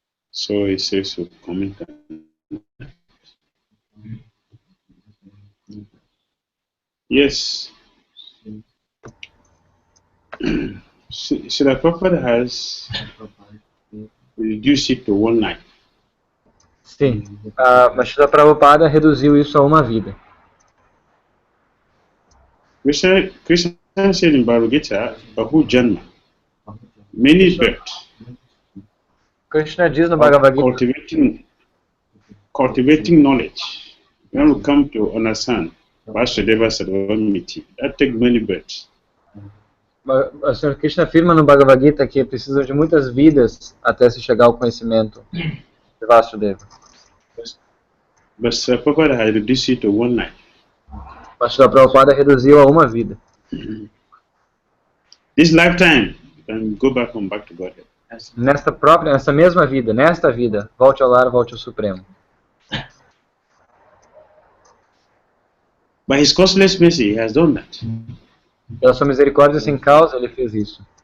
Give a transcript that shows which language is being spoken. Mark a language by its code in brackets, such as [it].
[en] So it says to comment. Yes. Srila Prabhupada has reduced it to 1 night. [pt] Sim. Mas Srila Prabhupada reduziu isso a uma vida. [en] Krishna said in Bhagavad Gita, Bahu Janma, many births. [pt] Krishna diz no Bhagavad Gita, [en] Cultivating knowledge. When we come to understand Vasudeva Sarvamiti, that takes many births. [pt] o Sr. Krishna afirma no Bhagavad Gita que precisa de muitas vidas até se chegar ao conhecimento de Vasudeva. [en] But Srila Prabhupada has reduced it to 1 night. [pt] Mas Srila Prabhupada reduziu a uma vida. [en] This lifetime, you can go back to Godhead. [pt] Nesta mesma vida, nesta vida, volte ao lar, volte ao Supremo. [en] By His causeless mercy, He has done that. [pt] Pela sua misericórdia sem causa, ele fez isso.